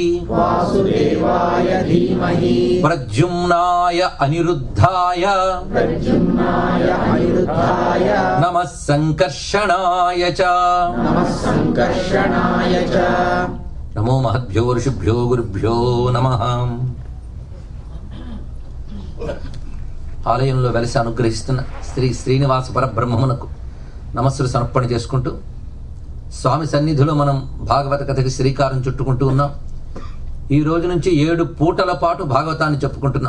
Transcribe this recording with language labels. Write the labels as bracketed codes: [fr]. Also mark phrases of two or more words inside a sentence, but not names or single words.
[sa] वासुदेवाय धीमहि प्रद्युम्नाय अनिरुद्धाय प्रद्युम्नाय अनिरुद्धाय नमः संकर्षणाय च नमः संकर्षणाय च। नमो महद्भ्यो ऋषिभ्यो गुरुभ्यो नमः। [te] ఆలయంలో వెలిసి అనుగ్రహిస్తున్న శ్రీ శ్రీనివాస పరబ్రహ్మమునకు నమస్సులు సమర్పణ చేసుకుంటూ స్వామి సన్నిధిలో మనం భాగవత కథకి శ్రీకారం చుట్టుకుంటూ ఉన్నాం. ఈ రోజు నుంచి 7 పూటల పాటు భాగవతాన్ని చెప్పుకుంటున్నాం.